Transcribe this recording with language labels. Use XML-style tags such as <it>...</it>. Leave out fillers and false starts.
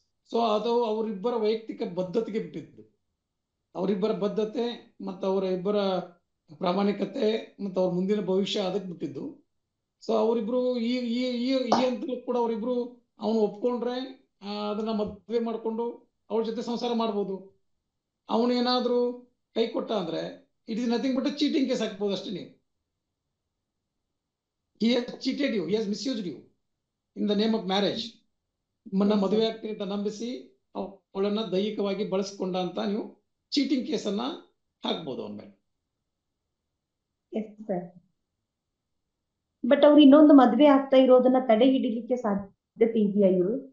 <kn>So ಅದು ಅವರಿಬ್ಬರ ವೈಯಕ್ತಿಕ ಬದ್ಧತೆಗೆ ಬಿಟ್ಟಿದ್ದು. ಅವರಿಬ್ಬರ ಬದ್ಧತೆ ಮತ್ತು ಅವರ ಇಬ್ಬರ ಪ್ರಾಮಾಣಿಕತೆ ಮತ್ತು ಅವ್ರ ಮುಂದಿನ ಭವಿಷ್ಯ ಅದಕ್ಕೆ ಬಿಟ್ಟಿದ್ದು. ಸೊ ಅವರಿಬ್ರು ಈ ಹಂತದಲ್ಲೂ ಕೂಡ ಅವರಿಬ್ರು ಅವನು ಒಪ್ಕೊಂಡ್ರೆ ಅದನ್ನ ಮದುವೆ ಮಾಡ್ಕೊಂಡು ಅವ್ರ ಜೊತೆ ಸಂಸಾರ ಮಾಡ್ಬೋದು. ಅವನೇನಾದ್ರೂ ಕೈ ಕೊಟ್ಟ ಅಂದ್ರೆ</kn> <en>it is nothing but cheating case</en> <kn>ಹಾಕ್ಬೋದು ಅಷ್ಟೇ. ನೀವು</kn> <en>he has cheated you, he has misused you in the name of marriage.</en> <kn>ನಿಮ್ಮನ್ನ ಮದುವೆ ಆಗ್ತೀನಿ ಅಂತ ನಂಬಿಸಿ ಅವಳನ್ನ ದೈಹಿಕವಾಗಿ ಬಳಸಿಕೊಂಡ ಅಂತ ನೀವು ಚೀಟಿಂಗ್ ಕೇಸನ್ನ ಹಾಕ್ಬೋದು ಅವನ ಮೇಲೆ. ಬಟ್ ಅವ್ರು ಇನ್ನೊಂದು ಮದ್ವೆ ಆಗ್ತಾ ಇರೋದನ್ನ ತಡೆ ಹಿಡಿಲಿಕ್ಕೆ ಸಾಧ್ಯತೆ ಇದೆಯಾ ಇವರು?</kn>